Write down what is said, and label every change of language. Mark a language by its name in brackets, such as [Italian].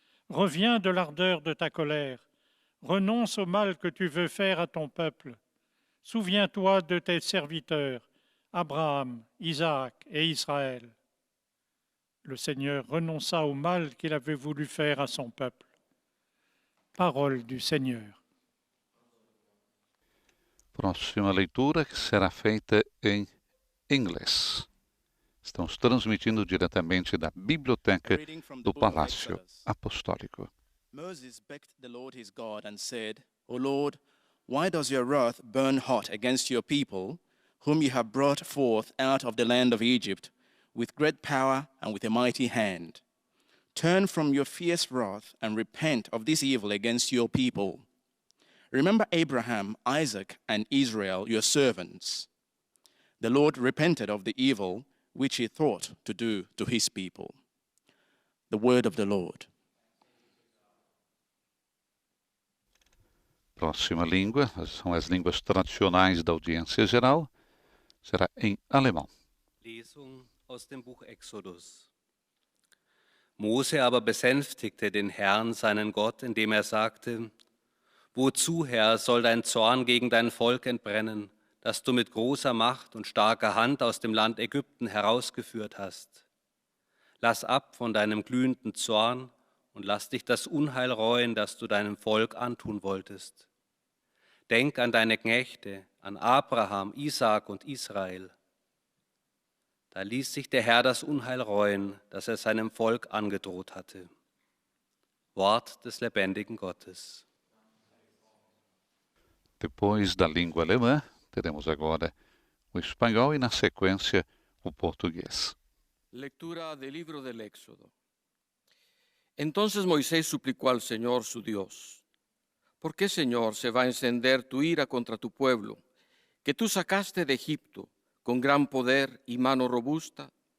[French] Reviens de l'ardeur de ta colère, renonce au mal que tu veux faire à ton peuple. Souviens-toi de tes serviteurs, Abraham, Isaac et Israël. Le Seigneur renonça au mal qu'il avait voulu faire à son peuple. Parole du Seigneur. [Portuguese] Próxima leitura que será feita em inglês. Estamos transmitindo diretamente da Biblioteca do Palácio Apostólico. [English] Moses begged the Lord his God and said, O Lord, why does your wrath burn hot against your people, whom you have brought forth out of the land of Egypt, with great power and with a mighty hand? Turn from your fierce wrath and repent of this evil against your people. Remember Abraham, Isaac, and Israel, your servants. The Lord repented of the evil which he thought to do to his people. The word of the Lord. [Portuguese] Próxima língua, são as línguas tradicionais da audiência geral, será em alemão. [German] Lesung aus dem Buch Exodus. Mose aber besänftigte den Herrn, seinen Gott, indem er sagte, Wozu, Herr, soll dein Zorn gegen dein Volk entbrennen, das du mit großer Macht und starker Hand aus dem Land Ägypten herausgeführt hast? Lass ab von deinem glühenden Zorn und lass dich das Unheil reuen, das du deinem Volk antun wolltest. Denk an deine Knechte, an Abraham, Isaak und Israel. Da ließ sich der Herr das Unheil reuen, das er seinem Volk angedroht hatte. Wort des lebendigen Gottes. [Portuguese] Depois da língua alemã, teremos agora o espanhol e, na sequência, o português. [Spanish] Lectura del libro del Éxodo. Entonces Moisés suplicó al Señor su Dios, ¿por qué, Señor, se va a encender tu ira contra tu pueblo, que tú sacaste de Egipto con gran poder y mano robusta?